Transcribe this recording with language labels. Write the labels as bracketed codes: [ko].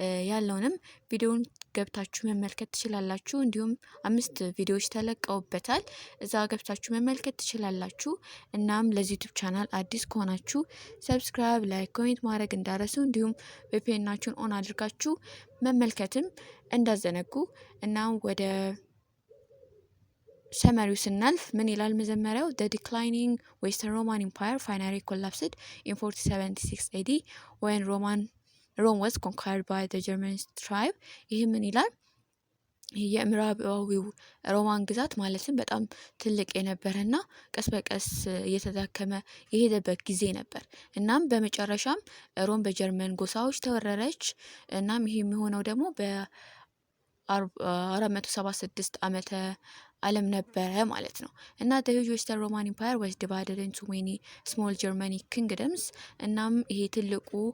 [am] ያለውንም ቪዲዮን ገብታችሁ መመልከት ትችላላችሁ። እንዲሁም 5 ቪዲዮዎች ተለቀውበታል፣ እዛ ገብታችሁ መመልከት ትችላላችሁ። እናም ለዚህ ዩቲዩብ ቻናል አዲስ ከሆናችሁ ሰብስክራይብ፣ ላይክ፣ ኮሜንት ማድረግ እንዳረሱ እንዲሁም ቪፒኤናችሁን ኦን አድርጋችሁ መመልከትም እንዳዘነጉ። እናም ወደ ሰመሪው ስናልፍ ምን ይላል? መጀመሪያው [en] the declining Western Roman Empire finally collapsed in 476 AD when Rome was conquered by the German tribe። [am] ይህ ምን ይላል? የምዕራባዊው ሮማን ግዛት ማለትም በጣም ትልቅ የነበረና ቀስ በቀስ እየተዳከመ የሄደበት ጊዜ ነበር። እናም በመጨረሻም ሮም በጀርመን ጎሳዎች ተወረረች። እናም ይህ የሚሆነው ደግሞ በ476 ዓመተ ዓለም ነበረ ማለት ነው። እና [en] the huge Western Roman Empire was divided into many small Germanic kingdoms። [am] እናም ይሄ ትልቁ